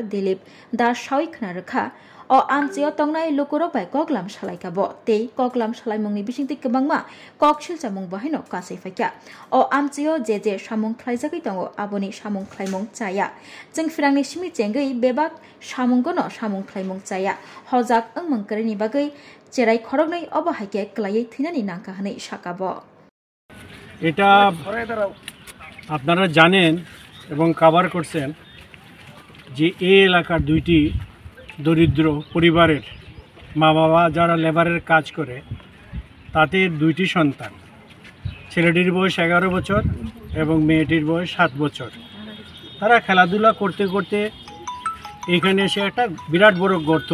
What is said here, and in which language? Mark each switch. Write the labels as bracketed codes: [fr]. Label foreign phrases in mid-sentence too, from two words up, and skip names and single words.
[trp] Dilip Das Shawi Knarkha o amchio tongnai lukuro bai koklam shalai bo tei koklam shalai mungni bisingti kebangma kok silcha mung bahino kasai faikya o amchio je samung khlaijagi tongo aboni samung khlaimung chaya jeng firangni simi chengai bebak samung gono samung khlaimung chaya hojak angmung karini bagai cherai khorognai obo haike klai thinani nangka hanai sakabo [bn] এটা আপনারা জানেন এবং কভার করছেন যে এই এলাকার দুইটি দরিদ্র পরিবারের মা বাবা যারা লেবারের কাজ করে তাদের দুইটি সন্তান ছেলেটির বয়স 11 বছর এবং মেয়েটির বয়স 7 বছর তারা খেলাধুলা করতে করতে এখানে এসে একটা বিরাট বড় গর্ত